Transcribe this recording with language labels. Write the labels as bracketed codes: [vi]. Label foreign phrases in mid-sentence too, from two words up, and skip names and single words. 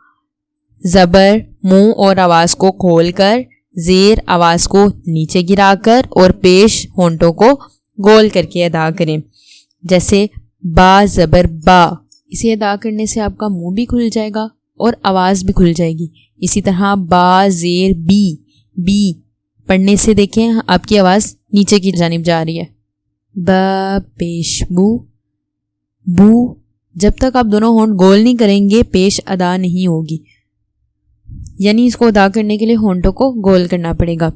[ur] زبر منہ اور آواز کو کھول کر، زیر آواز کو نیچے گرا کر اور پیش ہونٹوں کو گول کر کے ادا کریں، جیسے با زبر با۔ اسے ادا کرنے سے آپ کا منہ بھی کھل جائے گا اور آواز بھی کھل جائے گی۔ اسی طرح با زیر بی، بی پڑھنے سے دیکھیں آپ کی آواز نیچے کی جانب جا رہی ہے۔ با پیش بو، بو جب تک آپ دونوں ہونٹ گول نہیں کریں گے پیش ادا نہیں ہوگی، یعنی اس کو ادا کرنے کے لیے ہونٹوں کو گول کرنا پڑے گا۔